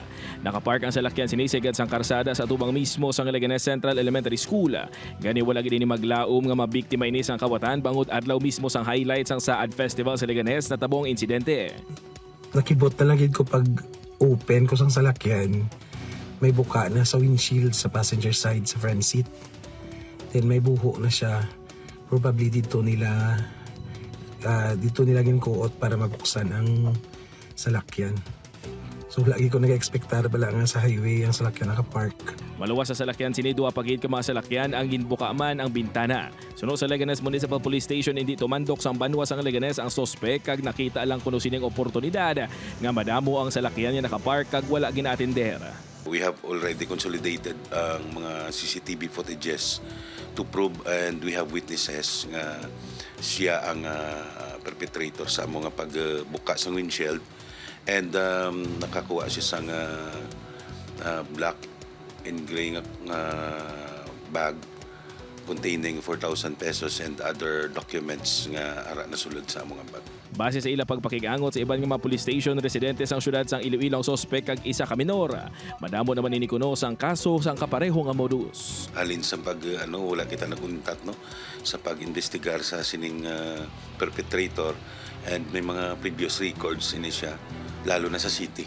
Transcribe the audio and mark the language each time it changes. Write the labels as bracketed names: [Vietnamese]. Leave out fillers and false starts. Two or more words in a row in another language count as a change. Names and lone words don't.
[Hiligaynon] Nakapark ang salakyan sinisigad sang karsada sa tubang mismo sa Leganés Central Elementary School. Gani wala gid ini maglaom nga mabiktima ini sang kawatan bangod adlaw mismo sang highlight sang Saad Festival sa Leganés na tabong insidente. Nakibot na lang ko pag open ko sang salakyan. May buka na sa windshield sa [English] passenger side [Hiligaynon] sa [English] front seat. [Hiligaynon] Then may buho na siya. Probably dito nila ginkuot para mabuksan ang salakyan. So lagi ko nag-expectar bala nga sa highway ang salakyan nakapark. Maluwas sa salakyan sinidua pagid ka mga salakyan ang ginbuka man ang bintana. Suno sa Leganés Municipal Police Station hindi tumandok sang banwa sang Leganés ang sospek kag nakita lang kuno sining oportunidad nga madamo ang salakyan nga nakapark kag wala ginaatender. [English] We have already consolidated [Hiligaynon] ang mga [English] CCTV footages to prove and we have witnesses [Hiligaynon] nga siya ang perpetrator sa mga pagbuka sa windshield and nakakuha siya sa [English] black and gray nga bag containing 4,000 pesos and other documents [Hiligaynon] nga ara nasulod sa among [English] bag. Base sa ila pagpakigangot sa iban nga mga police station residente sang syudad sang Iloilo ang sospek kag isa ka minor. Madamo naman ini kuno sang kaso sang kapareho nga modus. Halin sa pag wala kita naguntat no sa pag-investigar sa sining perpetrator and may mga previous records ini siya lalo na sa city.